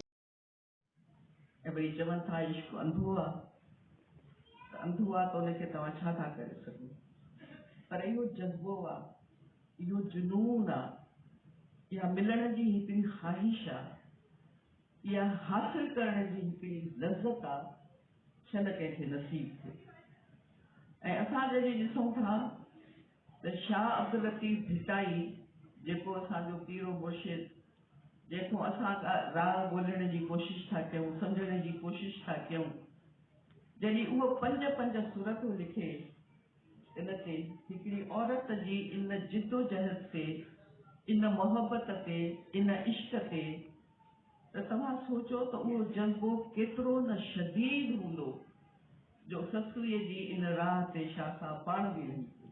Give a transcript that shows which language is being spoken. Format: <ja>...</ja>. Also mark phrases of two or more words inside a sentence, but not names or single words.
<sd>بھئی چون تھا عشق اندھو آ تو ان کے تواں چھا تھا کرے سگو، پر یہ جذبو آ، یہ جنون آ، یا ملن جی ہکڑی خواہش آ، یا حاصل کرنے جی ہکڑی لذت آ، چھن کنहिंखे نصیب थिए۔ اساں جڏहिं ॾिसूं था त शाह अब्दुल लतीफ़ भिटाई जेको असांजो पीरो मुर्शिद, जेको असां राह ॻोल्हण जी कोशिश था कयूं, सम्झण जी कोशिश था कयूं, जॾहिं उहो पंज सूरतूं लिखे इन ते हिकिड़ी औरत जी इन जिदोजहद ते, इन मोहबत ते, इन इश्क ते, त तव्हां सोचो त उहो जज़्बो केतिरो न शदीद हूंदो जो ससूअ जी इन राह ते शाह साहब पाण बि रही।</sd>